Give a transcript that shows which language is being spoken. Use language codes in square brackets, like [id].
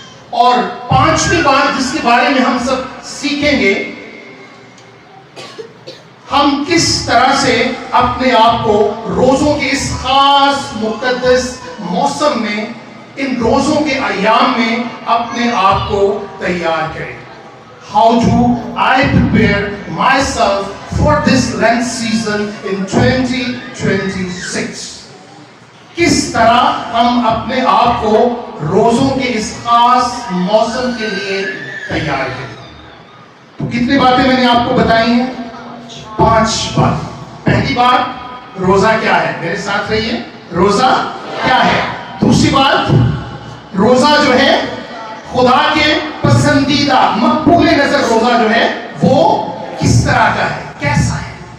[ur] اور پانچویں بات جس کے بارے میں ہم سب سیکھیں گے ہم کس طرح سے اپنے آپ کو روزوں کے اس خاص مقدس موسم میں، ان روزوں کے ایام میں اپنے آپ کو تیار کریں. [en] How do I prepare myself for this Lent season in 2026? [ur] کس طرح ہم اپنے آپ کو روزوں کے اس خاص موسم کے لیے تیار کریں؟ تو کتنی باتیں میں نے آپ کو بتائی ہیں؟ 5 بات. پہلی بات، روزہ کیا ہے؟ میرے ساتھ رہیے. روزہ کیا ہے؟ دوسری بات، روزہ جو ہے خدا کے پسندیدہ مقبول نظر روزہ جو ہے وہ کس طرح کا ہے، کیسا ہے.